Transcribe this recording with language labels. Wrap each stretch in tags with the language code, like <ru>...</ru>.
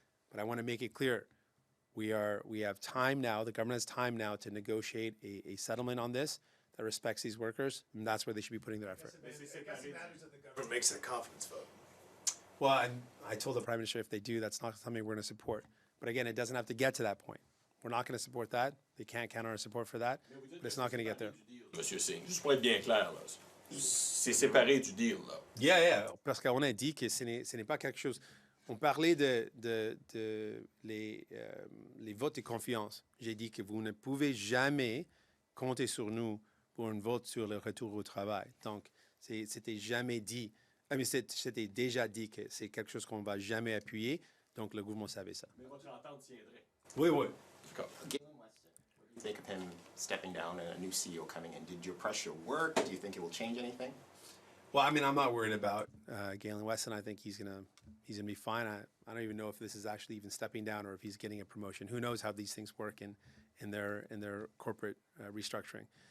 <en>But I want to make it clear, we have time now, the government has time now to negotiate a settlement on this that respects these workers, and that's where they should be putting their effort. I guess it matters that the government makes a confidence vote. Well, I told the Prime Minister if they do, that's not something we're going to support. But again, it doesn't have to get to that point. We're not going to support that. They can't count on our support for that, but it's not going to get there.</en> <fr>Monsieur Singh, juste pour être bien clair, là, c'est séparé du deal, là. Yeah, parce qu'on a dit que ce n'est pas quelque chose. On parlait de les votes de confiance. J'ai dit que vous ne pouvez jamais compter sur nous pour un vote sur le retour au travail. Donc, c'était jamais dit. Mais c'était déjà dit que c'est quelque chose qu'on ne va jamais appuyer. Donc, le gouvernement savait ça. Mais votre entente tiendrait. Oui. D'accord.</fr> <en>Galen Weston, what do you think of him stepping down and a new CEO coming in? Did your pressure work? Do you think it will change anything? Well, I mean, I'm not worried about Galen Weston. I think he's gonna be fine. I don't even know if this is actually even stepping down or if he's getting a promotion. Who knows how these things work in their corporate restructuring.</en>